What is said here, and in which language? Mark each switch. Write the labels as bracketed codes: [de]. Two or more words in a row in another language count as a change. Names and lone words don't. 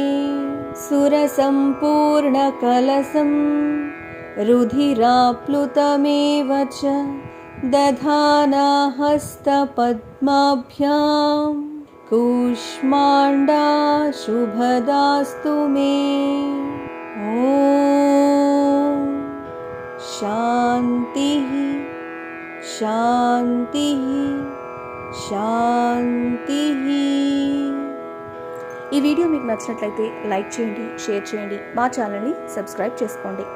[sa] सुरसम्पूर्णकलशं रुधिराप्लुतमेव च दधाना हस्तपद्माभ्यां कूष्माण्डा शुभदास्तु मे ॐ शान्तिः शान्तिः शान्तिः। [te] ఈ వీడియో మీకు నచ్చినట్లయితే లైక్ చేయండి, షేర్ చేయండి, మా ఛానల్ని సబ్స్క్రైబ్ చేసుకోండి.